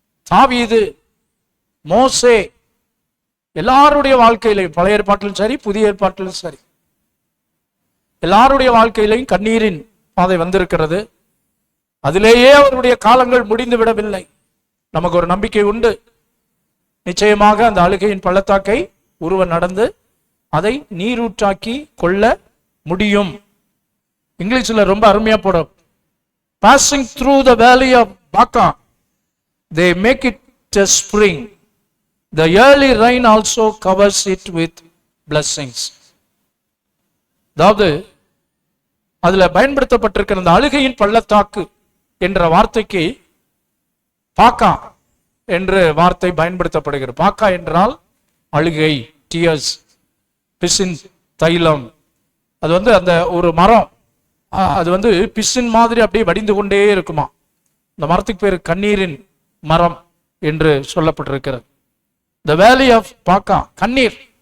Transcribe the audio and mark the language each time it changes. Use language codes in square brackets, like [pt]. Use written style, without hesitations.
[ta] தாவீது, மோசே, எல்லாருடைய வாழ்க்கையிலையும், பழைய ஏற்பாட்டிலும் சரி புதிய ஏற்பாட்டிலும் சரி, எல்லாருடைய வாழ்க்கையிலையும் கண்ணீரின் பாதை வந்திருக்கிறது. அதிலேயே அவருடைய காலங்கள் முடிந்து விடவில்லை. நமக்கு ஒரு நம்பிக்கை உண்டு. நிச்சயமாக அந்த அழுகையின் பள்ளத்தாக்கை ஒருவன் நடந்து அதை நீரூற்றாக்கி கொள்ள முடியும். இங்கிலீஷ்ல ரொம்ப அருமையா போடும். [en] Passing through the valley of Baca, they make it a spring. The early rain also covers it with blessings. [ta] அதாவது அதுல பயன்படுத்தப்பட்டிருக்கிற அந்த அழுகையின் பள்ளத்தாக்கு என்ற வார்த்தைக்கு பாக்கா என்று வார்த்தை பயன்படுத்தப்படுகிறது. பாக்கா என்றால் அழுகை, டியர்ஸ், பிசின் தைலம். அது அந்த ஒரு மரம், அது பிசின் மாதிரி அப்படியே வடிந்து கொண்டே இருக்குமா. இந்த மரத்துக்கு பேர் கண்ணீரின் மரம் என்று சொல்லப்பட்டிருக்கிறது. [en] The valley of Baca, கண்ணீர்.